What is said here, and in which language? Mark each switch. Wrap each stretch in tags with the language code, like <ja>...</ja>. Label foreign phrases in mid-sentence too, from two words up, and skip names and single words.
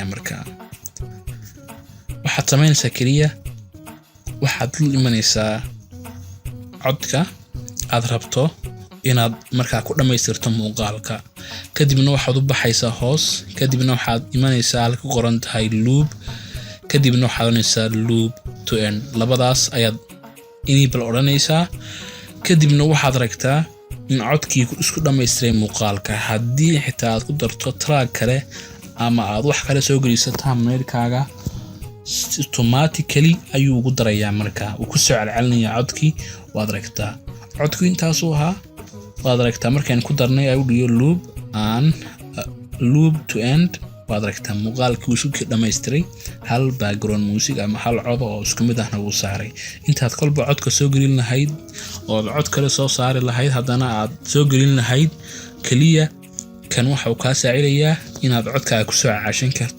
<so>markaa waxaad samaynaysaa keliya waxaad la imanaysaa codka aad rabto inaad markaa ku dhammaystirto muuqaalka, kadibna waxaad u baxaysaa hoos, kadibna waxaad imanaysaa halka ku qoran tahay loop, kadibna waxaad oranaysaa</so> <en>loop to end.</en> <so>labadaas ayaad enable odhanaysaa, kadibna waxaad aragtaa in codkii isku dhammaystiray muuqaalka. haddii xitaa aad ku darto track kale ama aad wax kale soo geliso thumbnailkaaga automatically ayuu ugu darayaa. markaa uu ku soo celcelinayaa codkii. waad aragtaa codku intaasuu ahaa. waad aragtaa markaan ku darnay</so> <en>audio loop and loop to end,</en> <so>waad aragtaa muuqaalkii isku dhammaystiray hal</so> <en>background music</en> <so>ama hal cod oo isku mid ahna uu saaray. intaad kolba codka soo gelin lahayd oo cod kale soo saari lahayd haddana aad soo gelin lahayd kaliya kan waxa uu ka saacidayaa inaad codkaaga ku soo caashin karto.</so>